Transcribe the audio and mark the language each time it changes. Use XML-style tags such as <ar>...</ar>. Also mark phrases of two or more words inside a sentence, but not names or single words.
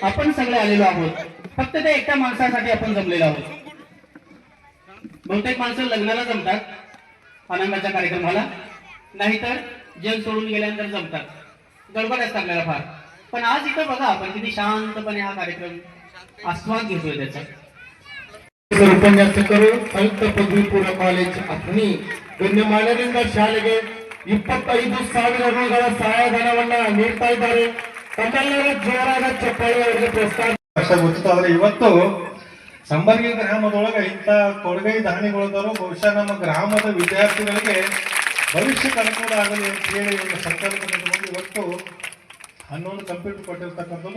<mr>आपण सगळे आलेलो आहोत फक्त त्या एका माणसासाठी आपण जमलेलो आहोत. बहुतेक माणसं लग्नाला जमतात आनंदाच्या कार्यक्रमाला, नाहीतर जग सोडून गेल्यानंतर जमतात, गडबड असतात आपल्याला फार. पण आज इथं बघा आपण किती शांतपणे हा कार्यक्रम आस्वाद घेतोय त्याचा.</mr> <kn>ಉಪನ್ಯಾಸಕರು ಸಂಯುಕ್ತ ಪದವಿ ಪೂರ್ವ ಕಾಲೇಜ್ ಅಥಣಿ ಗಣ್ಯಮಾನ್ಯರಿಂದ ಶಾಲೆಗೆ 25,000 ರೂಗಳ ಸಹಾಯಧನವನ್ನ ನೀಡ್ತಾ ಇದ್ದಾರೆ. ತಮ್ಮೆಲ್ಲರ ಜೋರಾದ ಚಪ್ಪಾಳೆ ಅವರಿಗೆ ಪ್ರೋತ್ಸಾಹ. ಗೊತ್ತಾದ್ರೆ ಇವತ್ತು ಸಂಬರ್ಗಿ ಗ್ರಾಮದೊಳಗೆ ಇಂಥ ಕೊಡುಗೈ ದಾನಿಗಳಿದ್ದವರು ಬಹುಶಃ ನಮ್ಮ ಗ್ರಾಮದ ವಿದ್ಯಾರ್ಥಿಗಳಿಗೆ ಭವಿಷ್ಯಕ್ಕೆ ಅನುಕೂಲ ಆಗಲಿ ಅಂತ ಹೇಳಿ ಒಂದು ಸಂಕಲ್ಪದಿಂದ ಇವತ್ತು 11 ಕಂಪ್ಯೂಟರ್ ಕೊಟ್ಟಿರ್ತಕ್ಕಂಥದ್ದು.</kn>